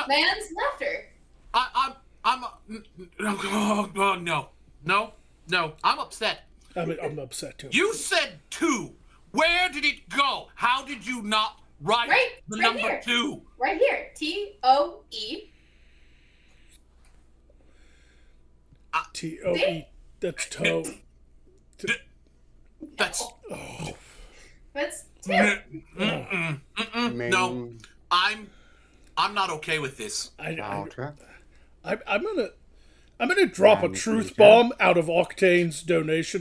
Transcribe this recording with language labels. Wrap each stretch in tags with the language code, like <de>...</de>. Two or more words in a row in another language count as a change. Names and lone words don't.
<en>Man's laughter. I'm no. I'm upset. I'm upset too. You said 2. Where did it go? How did you not write the Right number here. 2? Right here. TOE. T-O-E. That's toe. That's That's 2. Man. no. I'm not okay with this. I'm gonna drop a truth bomb out of Octane's donation.</en>